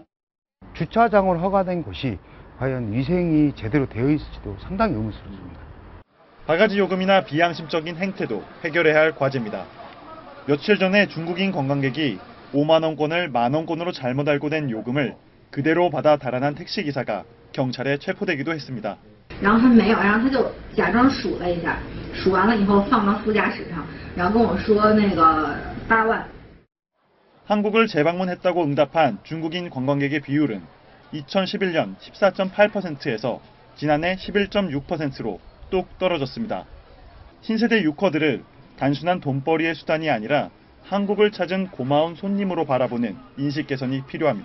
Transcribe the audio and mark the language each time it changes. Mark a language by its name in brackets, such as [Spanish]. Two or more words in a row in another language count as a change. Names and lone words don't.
[Korean] 주차장으로 허가된 곳이 과연 위생이 제대로 되어 있을지도 상당히 의문스럽습니다. 바가지 요금이나 비양심적인 행태도 해결해야 할 과제입니다. 며칠 전에 중국인 관광객이 5만 원권을 만 원권으로 잘못 알고 낸 요금을 그대로 받아 달아난 택시기사가 경찰에 체포되기도 했습니다. [Chinese] 然后他没有，然后他就假装数了一下，数完了以后放到副驾驶上，然后跟我说那个8万。 [Korean] 한국을 재방문했다고 응답한 중국인 관광객의 비율은 2011년 14.8%에서 지난해 11.6%로 뚝 떨어졌습니다. 신세대 유커들을 단순한 돈벌이의 수단이 아니라 한국을 찾은 고마운 손님으로 바라보는 인식 개선이 필요합니다.